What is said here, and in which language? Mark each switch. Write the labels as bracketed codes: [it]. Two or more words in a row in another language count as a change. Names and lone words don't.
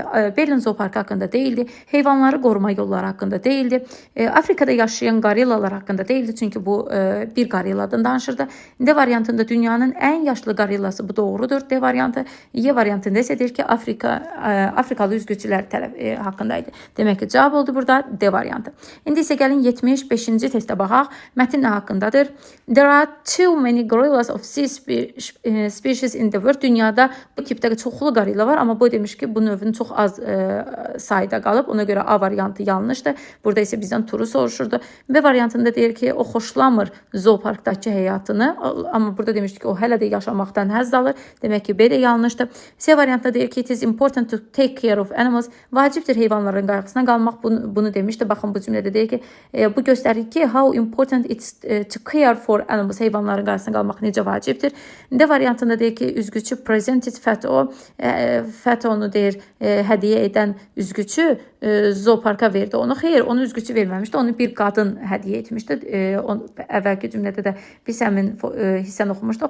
[az] Berlin zooparkı haqqında deyildi, heyvanları qoruma yolları haqqında deyildi, Afrikada yaşayan qorillalar haqqında deyildi, çünki bu bir qorilladan danışırdı. D variantında dünyanın ən yaşlı qorillası, bu doğrudur. D variantı. Y variantında isə deyir ki, Afrikalı üzgüçülər haqqındaydı. Demək ki, cavab oldu burada D variantı. İndi isə gəlin 75-ci testə baxaq. Mətn nə haqqındadır? [en] There are too many gorillas of sea species in the world. [az] Dünyada bu tipdə çoxlu qorilla var, amma bu demiş ki, bu növün çox az sayda qalıb. Ona görə A variantı yanlışdır. Burada isə bizdən turu soruşurdu. B variantında deyir ki, o xoşlamır zooparkdakı həyatını, amma burada demişdik ki, o hələ də yaşamaqdan həzz alır. Demək ki, B də yanlışdır. C variantında deyir ki, [en] it is important to take care of animals. [az] Vacibdir heyvanların qayğısına qalmaq. Bunu demişdi. Baxın bu cümlədə deyir ki, bu göstərir ki, [en] how important it's to care for animals. [az] Heyvanların qayğısına qalmaq necə vacibdir. D variantında deyir ki, üzgüçü presented Fato, Fatonu deyir, hədiyyə edən üzgüçü zooparka verdi onu. Xeyr, onu üzgüçü verməmişdi. Onu bir qadın hədiyyə etmişdi. Əvvəlki cümlədə də biz həmin hissəni oxumuşduq.